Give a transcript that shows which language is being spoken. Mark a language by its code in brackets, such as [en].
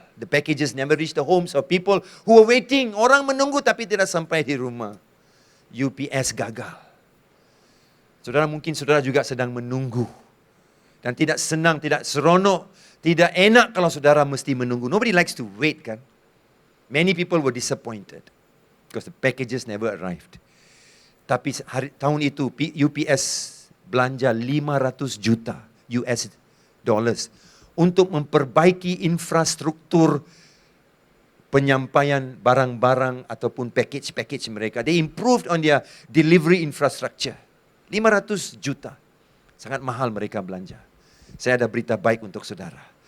[en] The packages never reach the homes of people who were waiting. [id] Orang menunggu tapi tidak sampai di rumah. UPS gagal. Saudara, mungkin saudara juga sedang menunggu. Dan tidak senang, tidak seronok, tidak enak kalau saudara mesti menunggu. [en] Nobody likes to wait, kan? Many people were disappointed because the packages never arrived. [id] Tapi tahun itu UPS belanja 500 juta US dollars untuk memperbaiki infrastruktur penyampaian barang-barang ataupun package mereka. [en] They improved on their delivery infrastructure. [id] 500 juta. Sangat mahal mereka belanja. Saya ada berita baik untuk saudara.